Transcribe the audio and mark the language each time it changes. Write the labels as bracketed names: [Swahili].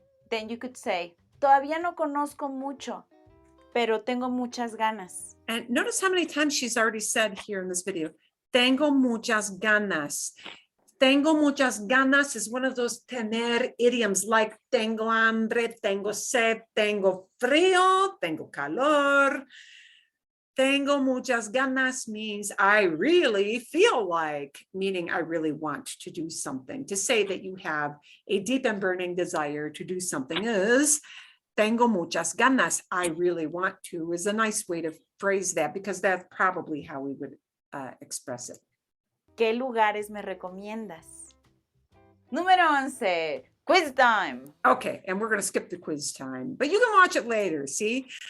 [English] Then you could say, [Spanish] todavía no conozco mucho, pero tengo muchas ganas. [English] And notice how many times she's already said here in this video, [Spanish] tengo muchas ganas. Tengo muchas ganas [English] is one of those tener idioms like [Spanish] tengo hambre, tengo sed, tengo frío, tengo calor. Tengo muchas ganas [English] means I really feel like, meaning I really want to do something. To say that you have a deep and burning desire to do something is [Spanish] tengo muchas ganas. [English] I really want to is a nice way to phrase that because that's probably how we would express it. [Spanish] ¿Qué lugares me recomiendas? Número 11. [English] Quiz time. Okay, and we're going to skip the quiz time, but you can watch it later, see?